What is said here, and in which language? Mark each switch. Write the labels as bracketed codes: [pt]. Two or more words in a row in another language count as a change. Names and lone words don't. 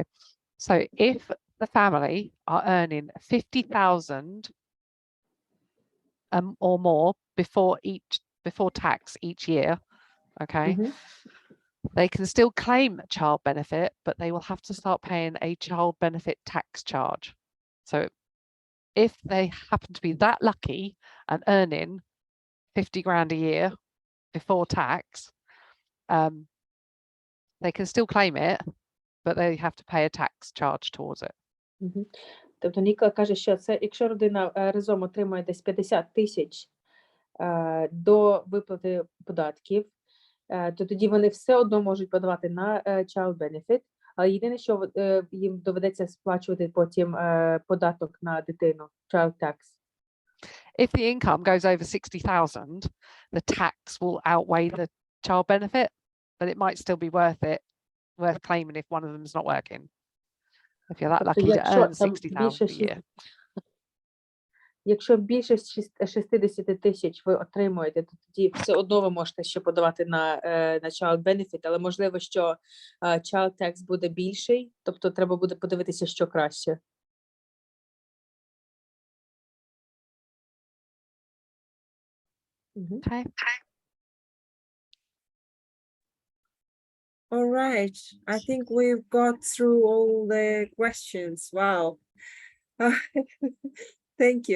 [en] So if the family are earning 50,000 or more before tax each year, okay, they can still claim child benefit, but they will have to start paying a child benefit tax charge. So if they happen to be that lucky and earning 50 grand a year before tax, they can still claim it, but they have to pay a tax charge towards it. [uk] Тобто Нікола каже, що це, якщо родина разом отримує десь 50 тисяч до виплати податків, то тоді вони все одно можуть подавати на [en] child benefit, [uk] але єдине, що їм доведеться сплачувати потім податок на дитину, [en] child tax. If the income goes over 60,000, the tax will outweigh the child benefit, but it might still be worth claiming if one of them is not working. If you're that lucky to earn 60,000 a year. [uk] Якщо більше 60 тисяч ви отримуєте, то тоді все одно ви можете ще подавати на [en] child benefit, [uk] але можливо, що [en] child tax [uk] буде більший, тобто треба буде подивитися, що краще. [en] Okay. All right. I think we've got through all the questions. Wow. Thank you.